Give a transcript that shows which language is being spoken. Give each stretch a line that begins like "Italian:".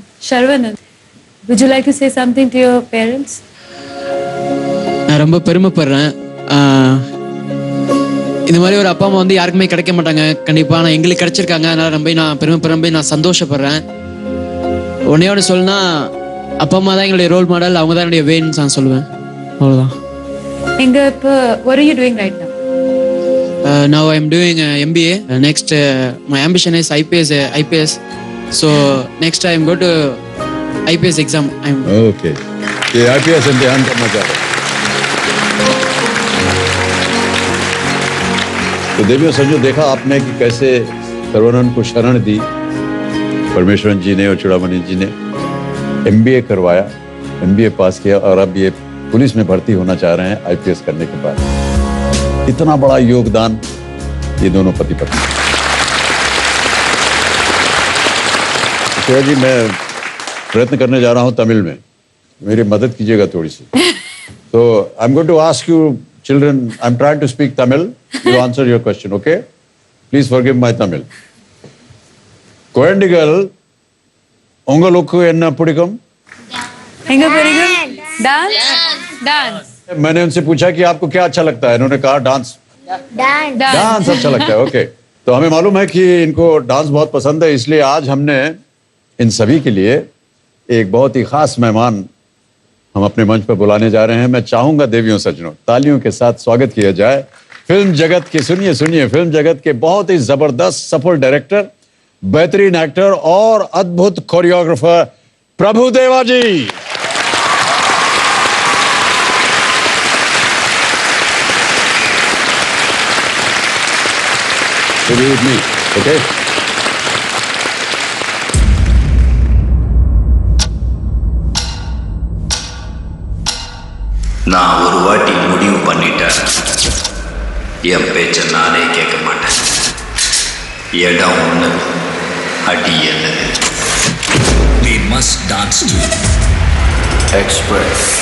English: Sharwanand, would you like to say something to your parents?
Tamil: நான் ரொம்ப பெருமைப்படுறேன். இந்த மாதிரி ஒரு அப்பா அம்மா வந்து யாருக்குமே கிடைக்க மாட்டாங்க கண்டிப்பா. நான் எங்களுக்கு கிடைச்சிருக்காங்க, அதனால நான் பெருமைப்படுறேன், நான் சந்தோஷப்படுறேன். ஒன்னே ஒன்று சொல்லணும்னா, அப்பா அம்மா தான் எங்களுடைய ரோல் மாடல், அவங்க தான் என்னுடைய வேன்னு நான் சொல்லுவேன். அவ்வளோதான். எங்க இப்போ
English: what are you doing right now? Now I am doing MBA. Next, my ambition is IPS. So next I am going to IPS exam.
Hindi: Okay, ये IPS इम्तिहान करना चाह रहे हैं। तो देवियों सज्जनों, देखा आपने कि कैसे सर्वानंद को शरण दी परमेश्वरन जी ने और चूड़ामणि जी ने। MBA करवाया, MBA पास किया और अब ये पुलिस में भर्ती होना चाह रहे हैं IPS करने के बाद। इतना बड़ा योगदान ये दोनों पति पत्नी। श्रेया जी, मैं प्रयत्न करने जा रहा हूं तमिल में, मेरी मदद कीजिएगा थोड़ी सी।
English: तो I am going to ask you children, I am trying to speak Tamil, you answer your question, okay? Please forgive my Tamil.
Tamil: குழந்தைகள் உங்களுக்கு என்ன பிடிக்கும்? எங்க பிடிக்கும்? डांस.
Hindi: मैंने उनसे पूछा कि आपको क्या अच्छा लगता है, इन्होंने कहा डांस. डांस अच्छा लगता है, ओके. तो हमें मालूम है कि इनको डांस बहुत पसंद है, इसलिए आज हमने इन सभी के लिए एक बहुत ही खास मेहमान हम अपने मंच पर बुलाने जा रहे हैं. मैं चाहूंगा देवियों सज्जनों, तालियों के साथ स्वागत किया जाए फिल्म जगत के, सुनिए फिल्म जगत के बहुत ही जबरदस्त सफल डायरेक्टर, बेहतरीन एक्टर और अद्भुत choreographer Prabhudeva ji.
English: So be with me, okay?
Tamil: நான் ஒரு வாட்டி முடிவு பண்ணிட்டேன், என் பேச்ச நானே கேட்க மாட்டேன். இடம் ஒண்ணு, அடி என்னது.
English: We must dance to Express.